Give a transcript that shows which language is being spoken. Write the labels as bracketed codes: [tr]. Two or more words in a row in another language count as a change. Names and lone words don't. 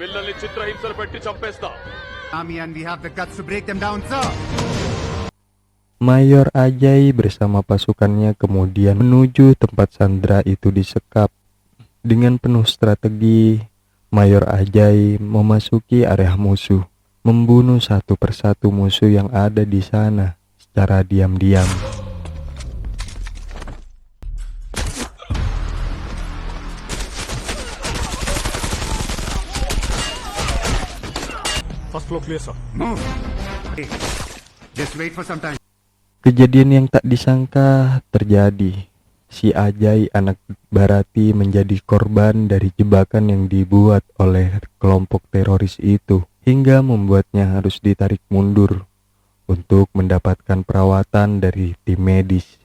[id] Mayor Ajay bersama pasukannya kemudian menuju tempat sandera itu disekap. Dengan penuh strategi, Mayor Ajay memasuki area musuh, membunuh satu persatu musuh yang ada di sana secara diam-diam. [en] First floor clear sir. Just wait for some time. [id] Kejadian yang tak disangka terjadi. Si Ajay anak Barati menjadi korban dari jebakan yang dibuat oleh kelompok teroris itu, hingga membuatnya harus ditarik mundur untuk mendapatkan perawatan dari tim medis.